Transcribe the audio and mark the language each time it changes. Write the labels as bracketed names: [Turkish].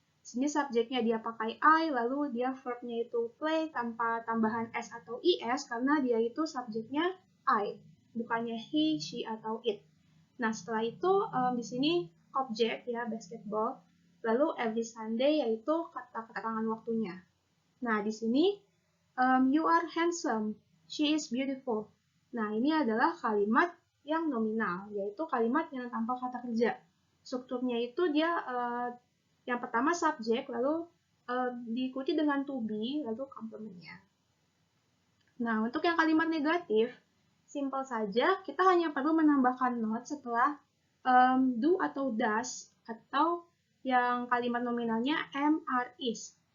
[Indonesian] Sini subjeknya dia pakai I, lalu dia verbnya itu play tanpa tambahan S atau IS karena dia itu subjeknya I, bukannya he, she, atau it. Nah, setelah itu di sini objek ya, basketball. Lalu every Sunday yaitu kata keterangan waktunya. Nah, di sini [English] you are handsome, she is beautiful. [Indonesian] Nah, ini adalah kalimat yang nominal, yaitu kalimat yang tanpa kata kerja. Strukturnya itu dia yang pertama subjek, lalu diikuti dengan to be, lalu komplementnya. Nah, untuk yang kalimat negatif, simple saja, kita hanya perlu menambahkan not setelah do atau does, atau yang kalimat nominalnya am, are, is.